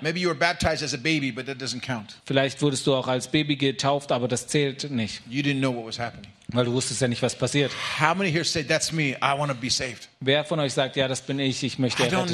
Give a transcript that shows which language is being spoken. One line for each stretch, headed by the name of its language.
English: Maybe you were baptized as a baby, but that doesn't count.
German: Vielleicht wurdest du auch als Baby getauft, aber das zählt nicht.
English: You didn't know what was happening.
German: Weil du wusstest ja nicht, was passiert.
English: How many here say, that's me, I want to be saved?
German: Wer von euch sagt, ja, das bin ich, ich möchte errettet werden?